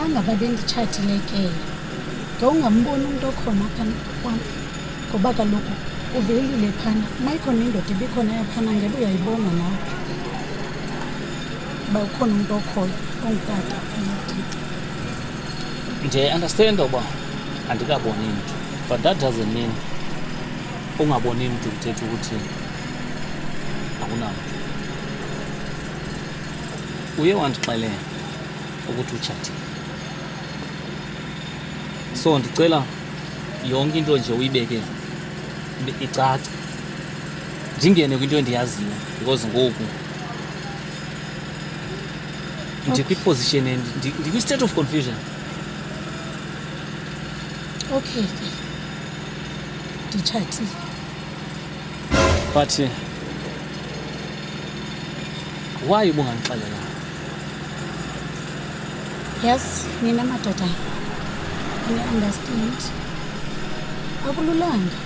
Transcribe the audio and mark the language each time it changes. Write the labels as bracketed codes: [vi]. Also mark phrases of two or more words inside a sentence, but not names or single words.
[xh] xa ngaba benditshatile ke ngewungamboni umntu okhona phana kwam ngoba kaloku uvelile phana uma ikhona indoda ibikhona yaphana ngebe uyayibona nawe uba ukhona umntu okhoyo ongutata. Ndiyayi-understand uba andikaboni mntu, [en] but that doesn't mean [xh] ungaboni mntu kuthetha ukuthi akunamntu. Uye wandixelela ukuthi utshatile, so ndicela yonke into nje uyibeke icace, ndingene kwinto endiyaziyo because ngoku ndikwi-position ndikwi- [en] state of confusion. [xh] Okay ke nditshatile, [en] but why ubungandixelelanga? [xh] yazi nina madoda ane-understand akululanga.